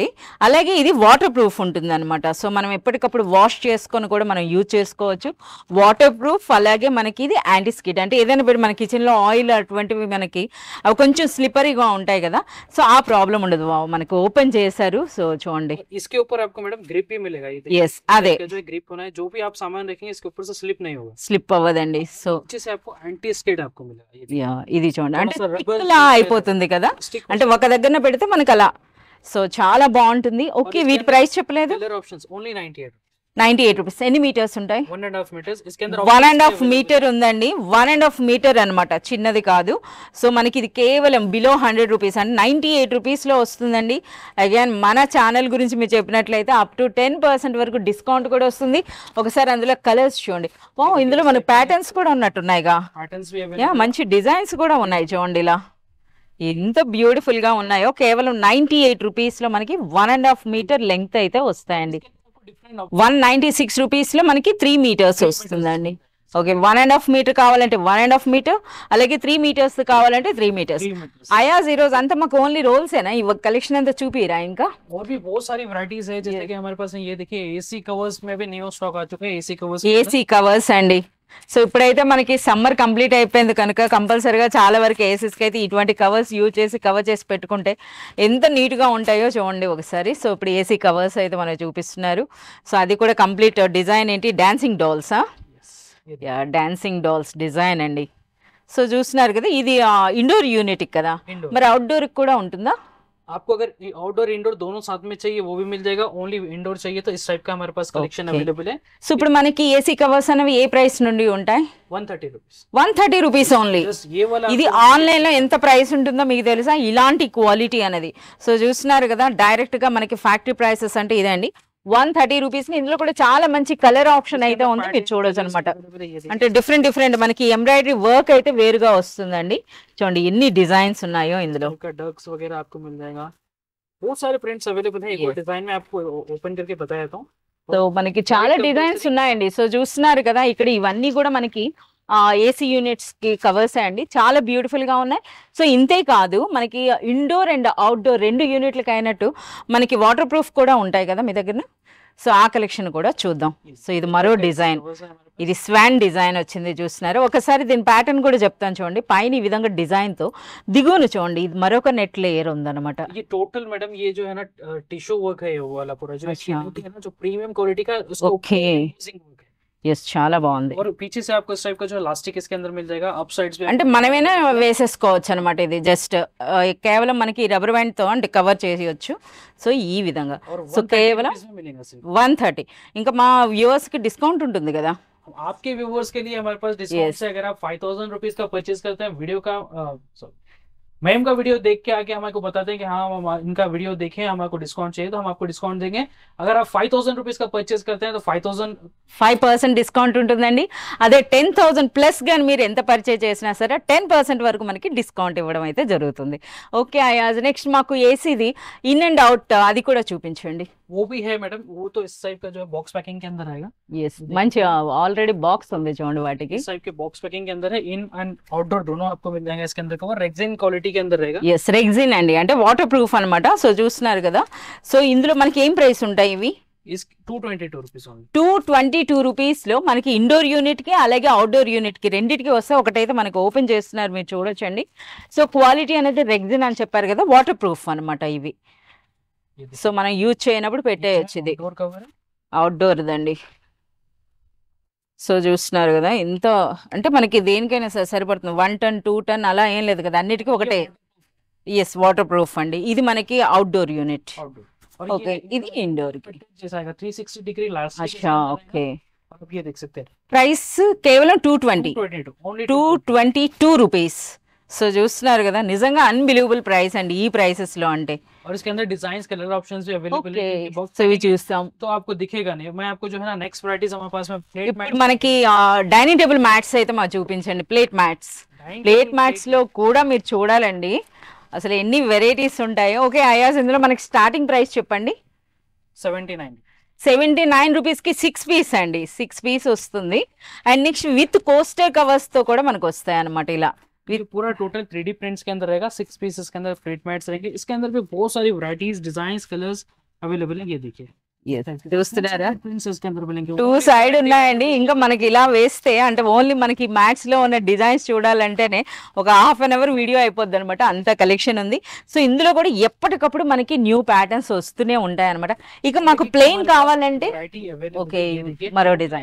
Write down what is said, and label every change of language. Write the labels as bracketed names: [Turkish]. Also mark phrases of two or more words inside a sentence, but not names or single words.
[Telugu] అలాగే ఇది [English] water proof [Telugu] ఉంటుంది అనమాట. సో మనం ఎప్పటికప్పుడు వాష్ చేసుకొని కూడా మనం యూజ్ చేసుకోవచ్చు. [English] water proof, [Telugu] అలాగే మనకి ఇది [English] anti skid. [Telugu] అంటే ఏదైనా పెట్టి మన కిచెన్ లో ఆయిల్ అటువంటివి మనకి అవి కొంచెం స్లిపరీగా ఉంటాయి కదా. సో ఆ ప్రాబ్లం ఉండదు. మనకు ఓపెన్ చేశారు. సో చూడండి, [Hindi] इसके ऊपर आपको मैडम ग्रिप भी मिलेगा। ये [Telugu] ఎస్ అదే [Hindi] जो ग्रिप होना है, जो भी आप सामान रखेंगे इसके ऊपर से स्लिप नहीं होगा। [Telugu] స్లిప్ అవ్వదండి. సో [Hindi] नीचे से आपको [English] anti skid [Hindi] आपको मिलेगा। ये देखिए, [Telugu] ఇది చూడండి, అంటే [Hindi] थोड़ा सा rubber [Telugu] stick లా stick అయిపోతుంది కదా. stick అంటే ఒక దగ్గర పెడితే మనకు అలా. సో చాలా బాగుంటుంది. ఓకే, వీటి ప్రైస్ చెప్పలేదు. [English] colour options only 98 [Telugu] 98 రూపీస్. ఎన్ని మీటర్స్ ఉంటాయి? [Hindi] 1.5 मीटर्स। इसके अंदर [Telugu] 1.5 మీటర్ ఉందండి. 1.5 మీటర్ అనమాట, చిన్నది కాదు. సో మనకి ఇది కేవలం [English] below 100 rupees, [Telugu] అంటే 98 రూపీస్ లో వస్తుందండి. అగైన్ మన ఛానల్ గురించి మీరు చెప్పినట్లయితే [English] up to 10% [Telugu] వరకు డిస్కౌంట్ కూడా వస్తుంది. ఒకసారి అందులో కలర్స్ చూడండి. వా, ఇందులో మనకు ప్యాటర్న్స్ కూడా ఉన్నట్టున్నాయిగా. [Hindi] पैटर्न्स भी [Telugu] యా, [Hindi] अवेलेबल। [Telugu] మంచి డిజైన్స్ కూడా ఉన్నాయి చూడండి. ఇలా ఎంత బ్యూటిఫుల్ గా ఉన్నాయో. కేవలం 98 రూపీస్ లో మనకి [English] 1.5 meter length [Telugu] అయితే వస్తాయండి. 196 రూపీస్ లో మనకి 3 మీటర్స్ వస్తుందండి. ఓకే, 1.5 మీటర్ కావాలంటే 1.5 మీటర్, అలాగే 3 మీటర్స్ కావాలంటే 3 మీటర్స్. [Hindi] 3 मीटर्स। [Telugu] అయాజ్, ఈ రోజు అంతా మాకు [English] only rolls [Telugu] ఏనా? ఈ కలెక్షన్ అంతా చూపిరా ఇంకా? [Hindi] और भी बहुत सारी वैरायटीज है, जैसे कि हमारे पास ये देखिए [English] AC covers [Hindi] में भी [English] new stock [Hindi] आ चुके हैं। [English] AC covers AC covers [Telugu] అండి. సో ఇప్పుడైతే మనకి సమ్మర్ కంప్లీట్ అయిపోయింది కనుక కంపల్సరీగా చాలా వరకు ఏసీస్కి అయితే ఇటువంటి కవర్స్ యూజ్ చేసి కవర్ చేసి పెట్టుకుంటే ఎంత నీట్గా ఉంటాయో చూడండి ఒకసారి. సో ఇప్పుడు [English] AC covers [Telugu] అయితే మనకు చూపిస్తున్నారు. సో అది కూడా [English] complete design [Telugu] ఏంటి? [English] dancing dollsa? [Telugu] యా, [English] dancing dolls design [Telugu] అండి. సో చూస్తున్నారు కదా, ఇది [English] indoor unit [Telugu] కదా, Indoor. మరి అవుట్డోర్ కూడా ఉంటుందా? [Hindi] आपको अगर [English] outdoor indoor [Hindi] दोनों साथ में चाहिए वो भी मिल जाएगा, [English] only indoor [Hindi] चाहिए तो इस टाइप का हमारे पास कलेक्शन Okay. अवेलेबल है। [Telugu] సో ఇప్పుడు మనకి [English] AC covers [Telugu] అనేవి ఏ ప్రైస్ నుండి ఉంటాయి? [Hindi] 130 रुपीज। [English] 130 rupees only. [Hindi] जस्ट ये वाला [Telugu] ఇది ఆన్లైన్ లో ఎంత ప్రైస్ ఉంటుందో మీకు తెలుసా? ఇలాంటి క్వాలిటీ అనేది. సో చూస్తున్నారు కదా, డైరెక్ట్ గా మనకి [English] factory prices [Telugu] అంటే ఇదే అండి, 130 రూపీస్. ఇందులో కూడా చాలా మంచి [English] colour option [Telugu] అయితే ఉంది, మీరు చూడొచ్చు అనమాట. అంటే డిఫరెంట్ మనకి [English] embroidery work [Telugu] అయితే వేరుగా వస్తుందండి. చూడండి ఎన్ని డిజైన్స్ ఉన్నాయో ఇందులో. [Hindi] डक्स वगैरह आपको मिल जाएगा, बहुत सारे [English] prints available [Hindi] है। एक और डिजाइन में आपको ओपन करके बता देता हूँ। [Telugu] సో మనకి చాలా డిజైన్స్ ఉన్నాయండి. సో చూస్తున్నారు కదా, ఇక్కడ ఇవన్నీ కూడా మనకి [English] AC units [Telugu] కి కవర్స్ అండి, చాలా బ్యూటిఫుల్ గా ఉన్నాయి. సో ఇంతే కాదు, మనకి [English] indoor and outdoor [Telugu] రెండు యూనిట్లకి అయినట్టు మనకి [English] water proof [Telugu] కూడా ఉంటాయి కదా మీ దగ్గర. సో ఆ కలెక్షన్ కూడా చూద్దాం. సో ఇది మరో డిజైన్, ఇది [English] swan design [Telugu] వచ్చింది చూస్తున్నారు. ఒకసారి దీని ప్యాటర్న్ కూడా చెప్తాను చూడండి. పైన ఈ విధంగా డిజైన్ తో దిగువను చూడండి, ఇది మరొక [English] net layer [Telugu] ఉందన్నమాట. [Hindi] ये टोटल मैडम ये जो है ना [English] tissue work [Hindi] है, वो वाला पूरा जो है ना, जो [English] premium quality [Hindi] का उसको [Telugu] ఓకే, ఎస్ చాలా బాగుంది. [Hindi] और पीछे से आपको इस टाइप का जो इलास्टिक इसके अंदर मिल जाएगा, [English] up sides [Hindi] पे [Telugu] అంటే మనమైనా వేసేసుకోవచ్చు అనమాట. ఇది జస్ట్ కేవలం మనకి [English] rubber band [Telugu] తో అంటే కవర్ చేయొచ్చు. సో ఈ విధంగా. [Hindi] और [Telugu] సో కేవలం [Hindi] 130 में मिलेगा सिर्फ। 130. [Telugu] ఇంకా మా వ్యూవర్స్ కి డిస్కౌంట్ ఉంటుంది కదా? [Hindi] आपके व्यूवर्स के लिए हमारे पास डिस्काउंट है। अगर आप 5000 रुपीज का परचेज करते हैं, वीडियो का मैम का वीडियो देख के आके हमारे को बताते हैं कि हाँ हम इनका वीडियो देखें, हमारे को डिस्काउंट चाहिए, तो हम आपको डिस्काउंट देंगे। अगर आप 5000 रुपीज का परचेज करते हैं तो [Telugu] 5% డిస్కౌంట్ ఉంటుందండి. అదే 10,000 ప్లస్ గాని మీరు ఎంత పర్చేజ్ చేసినా సరే 10% వరకు మనకి డిస్కౌంట్ ఇవ్వడం అయితే జరుగుతుంది. ఓకే అయాజ్, నెక్స్ట్ మాకు ఏసీది [English] in and out [Telugu] అది కూడా చూపించండి. [Hindi] वो भी है मैडम, वो तो इस टाइप का जो है [English] box packing [Hindi] के अंदर आएगा। [Telugu] ఎస్, మంచి ఆల్రెడీ బాక్స్ ఉంది చూడండి వాటికి. [Hindi] इस टाइप के [English] box packing [Hindi] के अंदर है, [English] in and outdoor [Hindi] दोनों आपको मिल जाएगा। इसके अंदर कवर [English] rexine quality [Hindi] के अंदर रहेगा। [Telugu] ఎస్, రెగ్జిన్ అండి, అంటే [English] water proof [Telugu] అన్నమాట. సో చూస్తున్నారు కదా. సో ఇందులో మనకి ఏం ప్రైస్ ఉంటాయి ఇవి? [Hindi] इस [English] 222 rupees only. [Telugu] 222 రూపీస్ లో మనకి [English] indoor unit [Telugu] కి అలాగే [English] outdoor unit [Telugu] కి రెండింటికి వస్తే, ఒకటైతే మనకి ఓపెన్ చేస్తున్నారు మీరు చూడొచ్చండి. సో క్వాలిటీ అనేది రెగ్జిన్ అని చెప్పారు కదా, [English] water proof [Telugu] అన్నమాట ఇవి. సో మనం యూజ్ చేయనప్పుడు పెట్టేయచ్చు. ఇది అవుట్డోర్ దండి. సో చూస్తున్నారు కదా, ఇంత అంటే మనకి దేనికైనా సరిపడుతుంది. 1 టన్ 2 టన్ అలా ఏం లేదు కదా, అన్నిటికీ ఒకటే. ఎస్, [English] water proof [Telugu] అండి. ఇది మనకి [English] outdoor unit. [Telugu] ఓకే, ఇది ఇండోర్ కి. [English] 360 degree last. [Telugu] अच्छा, ఓకే. [Hindi] आप ये देख सकते हैं, [Telugu] ప్రైస్ కేవలం 222 రూపీస్. సో చూస్తున్నారు కదా, నిజంగా [English] unbelievable price [Telugu] అండి ఈ ప్రైసెస్ లో అంటే. [Hindi] और इसके अंदर [English] design colour options [Hindi] भी अवेलेबल है। [Telugu] సో ఇవి చూస్తాం. [Hindi] तो आपको दिखेगा नहीं, मैं आपको जो है ना [English] next varieties [Hindi] हमारे पास में [English] plate mat. [Telugu] ఇప్పుడు మనకి [English] dining table mats [Telugu] అయితే మాకు చూపించండి. [English] plate mats [Telugu] లో కూడా మీరు చూడాలండి అసలు ఎన్ని వెరైటీస్ ఉంటాయో. ఓకే అయాస్, ఇందులో మనకి [English] starting price [Telugu] చెప్పండి. 79 రూపీస్ కి 6 పీస్ అండి. 6 పీస్ వస్తుంది. [English] and next with coaster covers [Telugu] తో కూడా మనకు వస్తాయి అన్నమాట. ఇలా [Hindi] ये पूरा टोटल 3D प्रिंट्स के अंदर रहेगा। 6 पीसेस के अंदर प्लेट मैट्स रहेंगे। इसके अंदर भी बहुत सारी वैरायटीज, [English] designs, colours available [Hindi] है। ये देखिए, [Telugu] చూస్తున్నారా, [Hindi] प्रिंट्स के अंदर मिलेंगे। [Telugu] 2 సైడ్ ఉన్నాయండి. ఇంకా మనకి ఇలా వేస్తే అంటే ఓన్లీ మనకి మ్యాట్స్ లో ఉన్న డిజైన్స్ చూడాలంటేనే ఒక [English] ½ an hour video [Telugu] అయిపోద్ది అనమాట, అంత కలెక్షన్ ఉంది. సో ఇందులో కూడా ఎప్పటికప్పుడు మనకి [English] new patterns [Telugu] వస్తూనే ఉంటాయి అనమాట. ఇక మాకు ప్లెయిన్ కావాలంటే ఓకే, మరో డిజైన్